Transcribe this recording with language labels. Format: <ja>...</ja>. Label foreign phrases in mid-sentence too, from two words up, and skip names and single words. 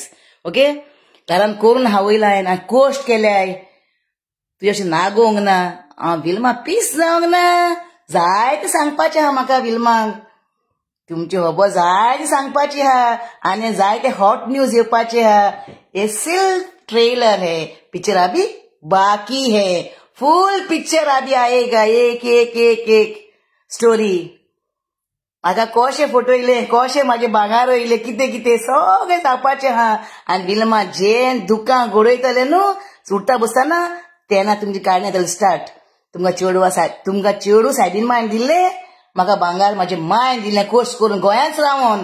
<kok>ओके घरान करून खावयला हांवें आनी कोश्ट केल्याय. तुजें अशें नागोवंक ना. हांव विल्मा पीस जावंक ना. जायतें सांगपाचें आहा म्हाका विल्माक. तुमची खबर जायती सांगपाची आहा आनी जायते</kok> <en>hot news</en> <kok>येवपाचे आहा.</kok> <hi>ये सिर्फ ट्रेलर है, पिक्चर अभी बाकी है.</hi> <en>full picture</en> <hi>अभी आएगा. एक एक एक एक स्टोरी.</hi> <kok>म्हाका कशें फटयलें, कशें म्हाजे भांगार वयले, कितें कितें सगळें सांगपाचें आहा. आनी विल्मा जें दुकां घडयतलें न्हू सुट्टा बसतना तेन्ना तुमची काणी जातली स्टार्ट. तुमकां चेडू सायडीन मायन दिल्लें, म्हाका भांगार म्हाजे मायन दिल्लें कोर्स करून गोंयांच रावोन.</kok>